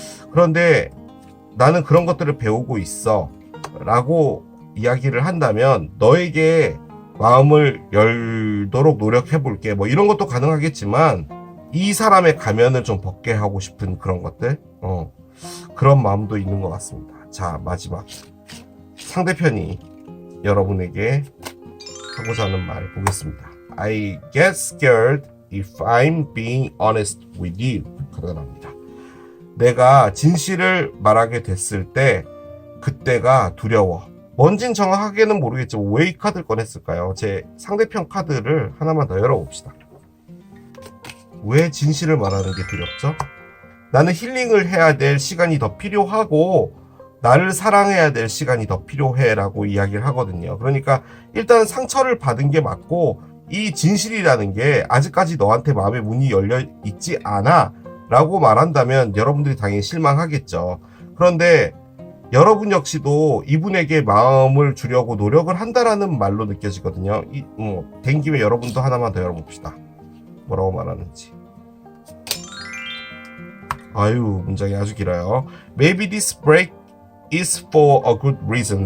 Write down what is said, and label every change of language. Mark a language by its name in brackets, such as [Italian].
[Korean] 그런데 나는 그런 것들을 배우고 있어 라고 이야기를 한다면, 너에게 마음을 열도록 노력해 볼게 뭐 이런 것도 가능하겠지만, 이 사람의 가면을 좀 벗게 하고 싶은 그런 것들, 그런 마음도 있는 것 같습니다. 자, 마지막 상대편이 여러분에게 하고자 하는 말 보겠습니다. [English] I get scared if I'm being honest with you [Korean] 카드가 나옵니다. 내가 진실을 말하게 됐을 때 그때가 두려워. 뭔진 정확하게는 모르겠지만 왜 이 카드를 꺼냈을까요? 제 상대편 카드를 하나만 더 열어봅시다. 왜 진실을 말하는 게 두렵죠? 나는 힐링을 해야 될 시간이 더 필요하고 나를 사랑해야 될 시간이 더 필요해 라고 이야기를 하거든요. 그러니까 일단 상처를 받은 게 맞고, 이 진실이라는 게 아직까지 너한테 마음의 문이 열려 있지 않아 라고 말한다면 여러분들이 당연히 실망하겠죠. 그런데 여러분 역시도 이분에게 마음을 주려고 노력을 한다라는 말로 느껴지거든요. 된 김에 여러분도 하나만 더 열어봅시다. 뭐라고 말하는지. 아유, 문장이 아주 길어요. [English] Maybe this break is for a good reason.